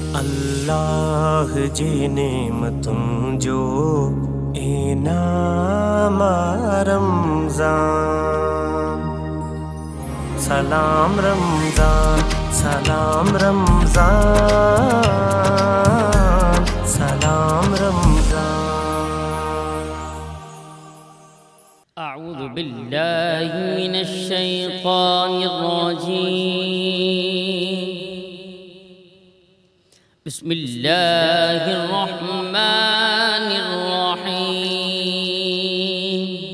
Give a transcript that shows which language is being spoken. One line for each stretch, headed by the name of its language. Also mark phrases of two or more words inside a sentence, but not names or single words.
Sindhi: अल्लाह जी नेमतुं जो इनाम रमज़ान। सलाम रमज़ान, सलाम रमज़ान, सलाम रमज़ान।
Arabic: أعوذ بالله من الشيطان الرجيم. بسم الله الرحمن الرحيم.